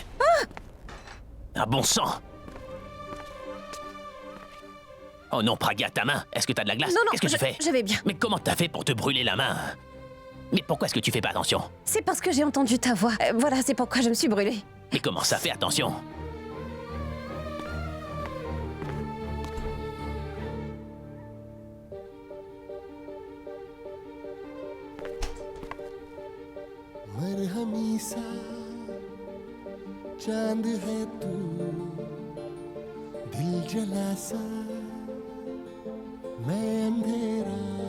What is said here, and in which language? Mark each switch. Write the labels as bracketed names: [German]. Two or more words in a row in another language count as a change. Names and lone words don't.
[French] Ah bon sang! Oh non, Pragya, ta main! Est-ce que t'as de la glace? Non, non, Qu'est-ce que tu fais? je vais bien. Mais comment t'as fait pour te brûler la main? Mais pourquoi est-ce que tu fais pas attention? C'est parce que j'ai entendu ta voix. Voilà, c'est pourquoi je me suis brûlée. Mais comment ça fait attention? [Hindi] मरहमी सा चांद है तू दिल जला सा मैं अंधेरा